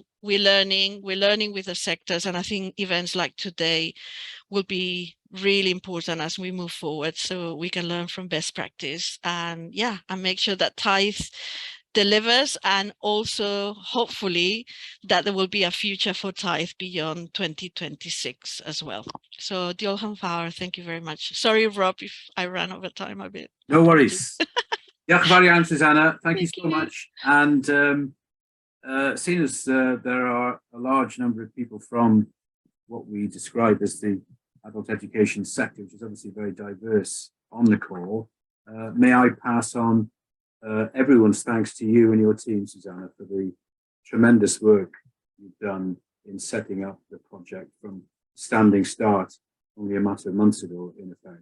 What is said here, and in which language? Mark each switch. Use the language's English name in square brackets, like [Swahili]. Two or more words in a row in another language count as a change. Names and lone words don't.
[English] We're learning with the sectors, and I think events like today will be really important as we move forward, so we can learn from best practice and make sure that Taith delivers, and also hopefully that there will be a future for Taith beyond 2026 as well. [Welsh] So diolch yn fawr, [English] thank you very much. Sorry, Rob, if I ran over time a bit. No worries. [Welsh] Diolch yn fawr iawn, Susanna. [English] Thank you so much. And seeing as there are a large number of people from what we describe as the adult education sector, which is obviously very diverse, on the call, may I pass on everyone's thanks to you and your team, Susanna, for the tremendous work you've done in setting up the project from standing start only a matter of months ago, in effect.